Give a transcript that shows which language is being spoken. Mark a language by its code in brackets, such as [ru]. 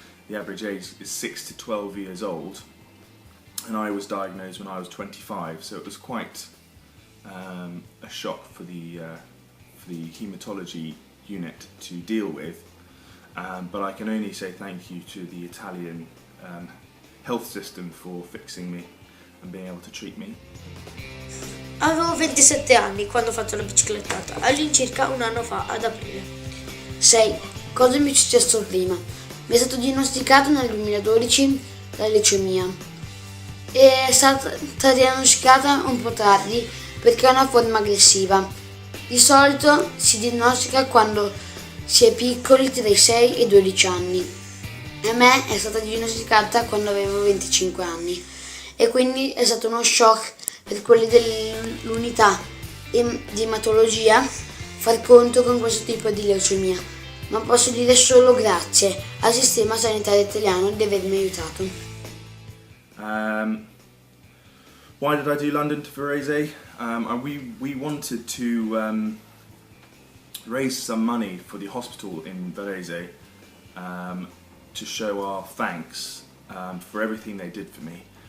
[en] The average age is 6 to 12 years old, and I was diagnosed when I was 25, so it was quite a shock for the haematology unit to deal with, but I can only say thank you to the Italian health system for fixing me and being able to treat me. [it] Avevo 27 anni quando ho fatto la biciclettata, all'incirca un anno fa, ad aprile. 6. Cosa mi è successo prima? Mi è stato diagnosticato nel 2012 la leucemia. È stata diagnosticata un po' tardi perché è una forma aggressiva. Di solito si diagnostica quando si è piccoli tra i 6 e i 12 anni. A me è stata diagnosticata quando avevo 25 anni e quindi è stato uno shock per quelli dell'unità di ematologia far conto con questo tipo di leucemia, ma posso dire solo grazie al sistema sanitario italiano di avermi aiutato. [en] Why did I do London to Varese? We wanted to raise some money for the hospital in Varese to show our thanks for everything they did for me.